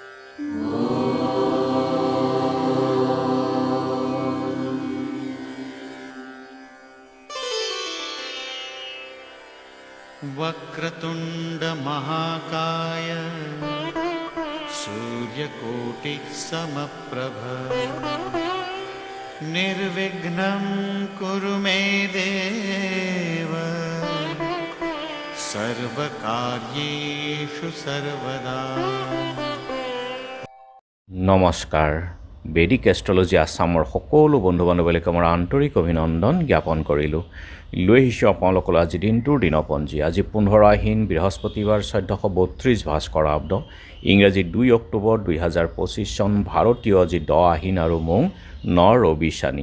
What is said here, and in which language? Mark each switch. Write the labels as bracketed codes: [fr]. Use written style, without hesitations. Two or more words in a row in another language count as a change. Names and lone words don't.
[sa] वक्रतुंड महाकाय सूर्यकोटि समप्रभ निर्विघ्नं कुरु मे देव सर्वकार्येषु सर्वदा। [hi] नमस्कार। [as] বেদিক এষ্ট্ৰলজি আসামৰ সকলো বন্ধু বান্ধৱীক মোৰ আন্তৰিক অভিনন্দন জ্ঞাপন কৰিলোঁ। লৈ আহিছোঁ আপোনালোকৰ আজি দিনটোৰ দিনপঞ্জী। আজি 15 আহিন বৃহস্পতিবাৰ 1432 ভাস্কৰাব্দ, ইংৰাজী 2 অক্টোবৰ 2025 চন, ভাৰতীয় আজি 10 আহিন আৰু মৌ 9 ৰবি শনি।